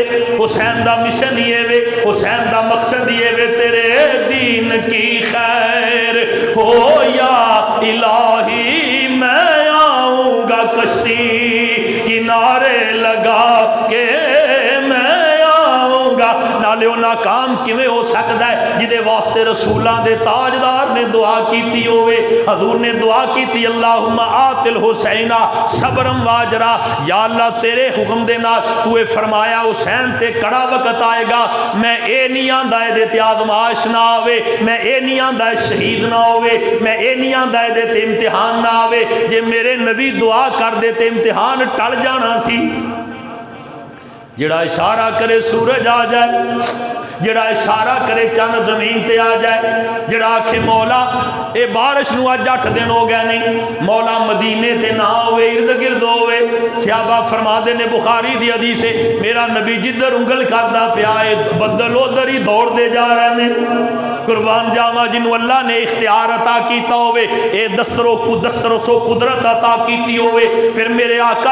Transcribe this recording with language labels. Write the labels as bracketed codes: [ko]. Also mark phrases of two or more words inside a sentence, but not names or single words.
[pa] حسین دا مشن یہ وے، حسین دا مقصد یہ وے، [ur] تیرے دین کی خیر ہو یا الہی میں آؤں گا کشتی کنارے لگا کے میں آؤں گا، [pa] نالے وہ ناکام کیویں ہو سکتا ہے جدے واسطے رسولاں دے تاجدار نے دعا کیتی ہوئے، حضور نے دعا کیتی [ar] اللہم آت الحسین صبرم واجرا، [pa] یا اللہ تیرے حکم دے نال تو اے فرمایا حسین تے کڑا وقت آئے گا، میں اے نہیں آندا اے دے تے آزمائش نہ آوے، میں اے نہیں آندا اے شہید نہ ہوئے، میں اے نہیں آندا اے دے تے امتحان نہ آوے، جے میرے نبی دعا کر دے تے امتحان ٹل جانا سی، جڑا اشارہ کرے سورج آ جائے، جڑا اشارہ کرے چند زمین تے آ جائے، جڑا آکھے مولا اے بارش نو اج 8 دن ہو گئے نہیں، مولا مدینے تے نہ ہوئے ارد گرد ہوئے، صحابہ فرما دے نے بخاری دی حدیث ہے میرا نبی جدھر انگل کردا پیا ہے بدل ادھر ہی دوڑ دے جا رہے ہیں، قربان جاواں جنوں اللہ نے اختیار عطا کیتا ہوئے، اے دستر سو قدرت عطا کیتی ہوئے، پھر میرے آقا